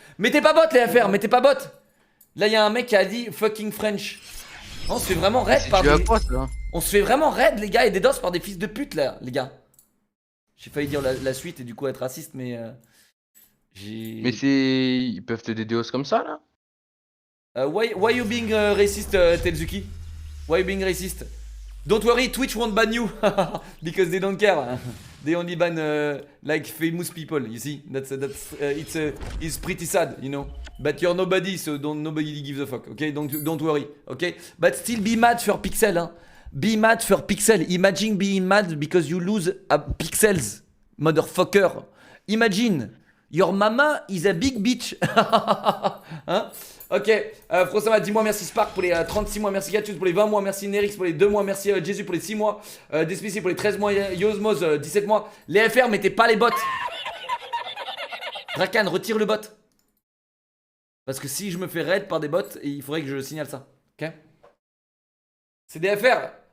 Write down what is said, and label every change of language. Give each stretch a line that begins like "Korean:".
French: Mettez pas bot les FR, mettez pas bot. Là, il y a un mec qui a dit
English: fucking French.
French: On se fait vraiment raid par des... On se fait vraiment raid les gars et des dos par des fils de pute là, les gars. J'ai failli dire la suite et du coup être raciste, mais Mais c'est. Ils peuvent te DDoS comme ça là?
English: Why you being racist, Telzuki? Why you being racist? Don't worry, Twitch won't ban you because they don't care. They only ban like famous people. You see, it's pretty sad, you know. But you're nobody, so nobody gives a fuck. Okay, don't worry. Okay, but still be mad for Pixel.
French: Hein.
English: Be mad for Pixel. Imagine being mad because you lose a pixels, motherfucker. Imagine your mama is a big bitch.
French: Hein? Ok, Frosama, 10 mois, merci Spark pour les 36 mois, merci Gatius pour les 20 mois, merci Nerix pour les 2 mois, merci Jésus pour les 6 mois, Despicé pour les 13 mois, Yosmos 17 mois. Les FR, mettez pas les bots. Drakan, retire le bot. Parce que si je me fais raid par des bots, il faudrait que je signale ça. Ok? C'est des FR.